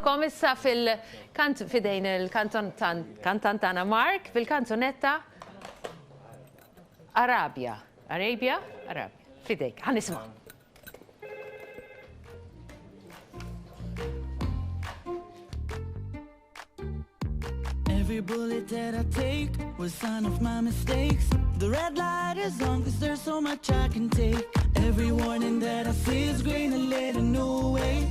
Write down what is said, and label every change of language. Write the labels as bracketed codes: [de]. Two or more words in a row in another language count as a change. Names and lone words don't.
[mt] nilqakom issa fil-kant fidejn il-kantantana Mark fil-kanzunetta Arabia. Arabia? Arabia. Fidejk, ħanisma. [en] Every bullet that I take was a sign of my mistakes. The red light is on cause there's so much I can take. Every warning that I see is green and laid a new way.